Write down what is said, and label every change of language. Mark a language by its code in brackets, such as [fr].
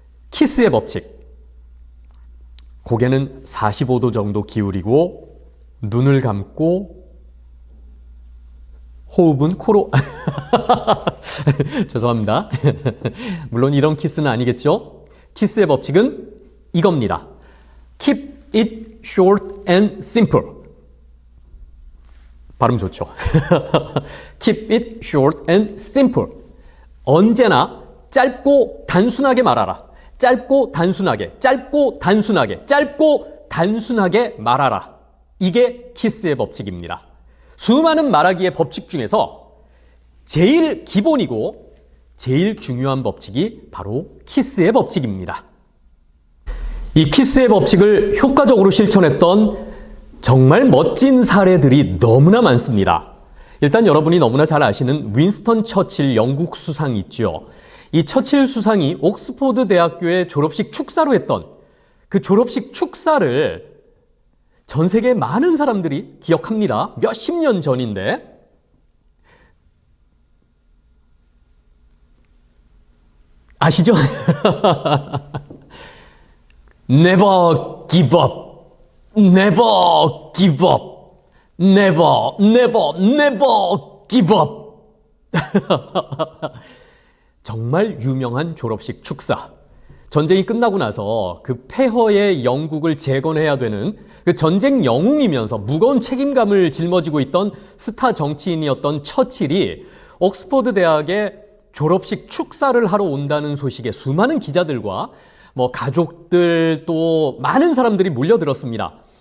[ko] 키스의 법칙. 고개는 45도 정도 기울이고 눈을 감고 호흡은 코로 죄송합니다. 물론 이런 키스는 아니겠죠? 키스의 법칙은 이겁니다. [en] Keep it short and simple. [ko] 발음 좋죠? [en] Keep it short and simple. [ko] 언제나 짧고 단순하게 말하라. 짧고 단순하게, 짧고 단순하게, 짧고 단순하게 말하라. 이게 키스의 법칙입니다. 수많은 말하기의 법칙 중에서 제일 기본이고 제일 중요한 법칙이 바로 키스의 법칙입니다. 이 키스의 법칙을 효과적으로 실천했던 정말 멋진 사례들이 너무나 많습니다. 일단 여러분이 너무나 잘 아시는 윈스턴 처칠 영국 수상 있죠. 이 처칠 수상이 옥스포드 대학교의 졸업식 축사로 했던 그 졸업식 축사를 전 세계 많은 사람들이 기억합니다. 몇십 년 전인데 아시죠? [en] Never give up. Never give up. Never, never, never give up. [ko] 정말 유명한 졸업식 축사. 전쟁이 끝나고 나서 그 폐허의 영국을 재건해야 되는 그 전쟁 영웅이면서 무거운 책임감을 짊어지고 있던 스타 정치인이었던 처칠이 옥스퍼드 대학에 졸업식 축사를 하러 온다는 소식에 수많은 기자들과 가족들 또 많은 사람들이 몰려들었습니다.